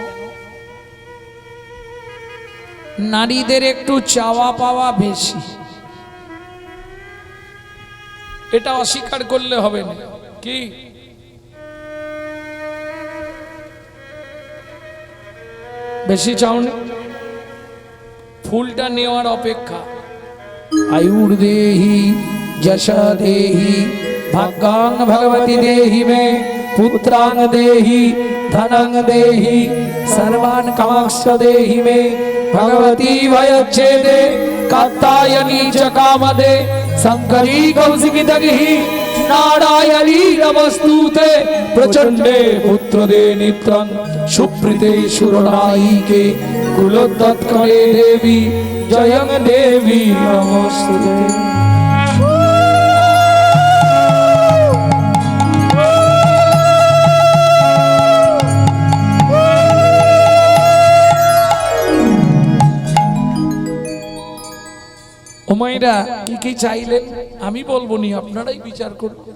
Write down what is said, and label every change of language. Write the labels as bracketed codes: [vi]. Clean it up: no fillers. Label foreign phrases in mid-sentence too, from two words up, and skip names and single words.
[bn] নারীদের একটু চাওয়া পাওয়া বেশি, এটা অস্বীকার করলে হবে না। কি বেশি চাওনি? ফুলটা নেওয়ার অপেক্ষা। [sa] आयुर देहि यश देहि भाग्यां भगवती देहि मे पुत्रां देहि धनं देहि सर्वान् कामांश्च देहि मे भगवती भयच्छेदे कात्यायनी च कामदे शंकरी कौशिकी दगिहि नारायणी नमस्तुते प्रचंडे पुत्रदे नित्यं सुप्रीते सुरनायिके कुलोत्तत्करे देवी जयं देवी नमस्ते। [bn] ওমাইরা কি চাইলেন আমি বলবো নি, আপনারাই বিচার করুন।